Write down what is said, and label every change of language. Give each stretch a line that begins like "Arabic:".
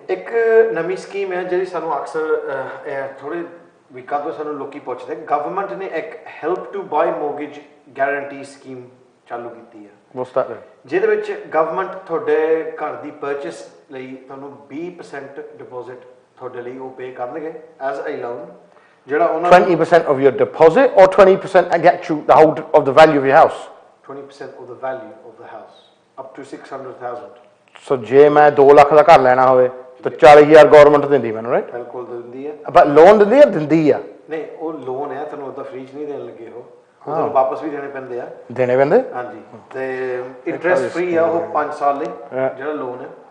Punjabi: ਇੱਕ ਨਵੀਂ ਸਕੀਮ ਹੈ ਜਿਹੜੀ ਸਾਨੂੰ ਅਕਸਰ ਥੋੜੇ ਵੀਕਾਂ ਤੋਂ ਸਾਨੂੰ ਲੋਕੀ ਪੁੱਛਦੇ, ਗਵਰਨਮੈਂਟ ਨੇ ਇੱਕ help to buy mortgage guarantee scheme ਚਾਲੂ ਕੀਤੀ ਹੈ, ਜਿਹਦੇ ਵਿੱਚ ਗਵਰਨਮੈਂਟ ਤੁਹਾਡੇ ਘਰ ਦੀ ਪਰਚੇਸ ਲਈ ਤੁਹਾਨੂੰ 20% ਡਿਪੋਜ਼ਿਟ ਤੁਹਾਡੇ ਲਈ ਉਹ ਪੇ ਕਰਨਗੇ
English: as a loan,
Punjabi: ਜਿਹੜਾ ਉਹਨਾਂ
English: 20% of your deposit or 20% get you the whole of the value of your house? 20% of the value of the house up to 600,000।
Punjabi: ਸੋ ਜੇ ਮੈਂ 2 ਲੱਖ ਦਾ ਘਰ ਲੈਣਾ ਹੋਵੇ ਤਾਂ 40,000 ਗਵਰਨਮੈਂਟ ਦਿੰਦੀ ਮੈਨੂੰ, ਰਾਈਟ? ਬਿਲਕੁਲ ਦਿੰਦੀ ਹੈ। ਪਰ ਲੋਨ ਦਿੰਦੀ ਹੈ, ਦਿੰਦੀ ਆ? ਨਹੀਂ, ਉਹ ਲੋਨ ਹੈ, ਤੁਹਾਨੂੰ ਉਹਦਾ ਫ੍ਰੀ ਚ ਨਹੀਂ ਦੇਣ ਲੱਗੇ, ਉਹ ਤੁਹਾਨੂੰ ਵਾਪਸ ਵੀ ਦੇਣੇ ਪੈਂਦੇ ਆ। ਦੇਣੇ ਪੈਂਦੇ? ਹਾਂਜੀ, ਤੇ ਇੰਟਰਸਟ ਫ੍ਰੀ ਆ ਉਹ 5 ਸਾਲ ਲਈ ਜਿਹੜਾ ਲੋਨ ਹੈ।